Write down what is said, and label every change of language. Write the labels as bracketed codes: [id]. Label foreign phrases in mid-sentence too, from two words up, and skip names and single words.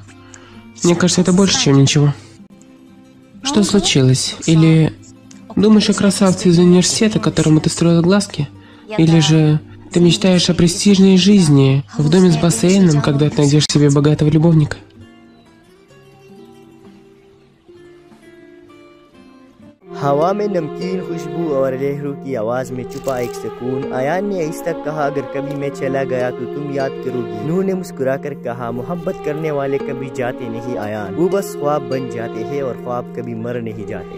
[ru] Мне кажется, это больше, чем ничего. Что случилось? Или думаешь о красавце из университета, которому ты строила глазки? Или же ты мечтаешь о престижной жизни в доме с бассейном, когда ты найдешь себе богатого любовника? [hi] हवा में नमकीन खुशबू और लहरों की आवाज में छुपा एक सुकून। आयान ने आहिस्ता कहा, अगर कभी मैं चला गया तो तुम याद करोगी। नूर ने मुस्कुराकर कहा, मोहब्बत करने वाले कभी जाते नहीं आयान, वो बस ख्वाब बन जाते हैं और ख्वाब कभी मर नहीं जाते।